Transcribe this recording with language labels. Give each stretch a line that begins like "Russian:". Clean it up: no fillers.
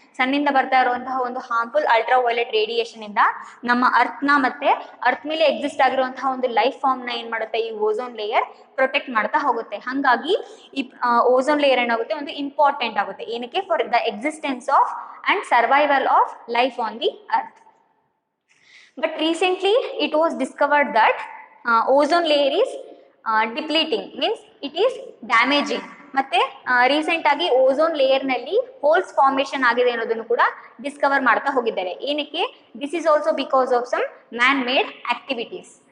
Kannada: ಸನ್ನಿಂದ ಬರ್ತಾ ಇರುವಂತಹ ಒಂದು ಹಾರ್ಮ್ಫುಲ್ ಅಲ್ಟ್ರಾ ವೈಲೆಟ್ ರೇಡಿಯೇಷನ್ ಇಂದ ನಮ್ಮ ಅರ್ಥನ ಮತ್ತೆ ಅರ್ತ್ ಮೇಲೆ ಎಕ್ಸಿಸ್ಟ್ ಆಗಿರುವಂತಹ ಒಂದು ಲೈಫ್ ಫಾರ್ಮ್ನ ಏನು ಮಾಡುತ್ತೆ? ಈ ಓಝೋನ್ ಲೇಯರ್ ಪ್ರೊಟೆಕ್ಟ್ ಮಾಡ್ತಾ ಹೋಗುತ್ತೆ. ಹಾಗಾಗಿ ಈ ಓಝೋನ್ ಲೇಯರ್ ಏನಾಗುತ್ತೆ? ಒಂದು ಇಂಪಾರ್ಟೆಂಟ್ ಆಗುತ್ತೆ. ಏನಕ್ಕೆ?
English: For the existence of and survival of life on the earth. But recently it was discovered that ozone layer is depleting, means it is damaging.
Kannada: ಮತ್ತೆ recent ಆಗಿ ಓಝೋನ್ ಲೇಯರ್ನಲ್ಲಿ ಹೋಲ್ಸ್ ಫಾರ್ಮೇಷನ್ ಆಗಿದೆ ಅನ್ನೋದನ್ನು ಕೂಡ Discover ಮಾಡ್ತಾ ಹೋಗಿದ್ದಾರೆ. ಏನಕ್ಕೆ?
English: This is also because of some man made activities.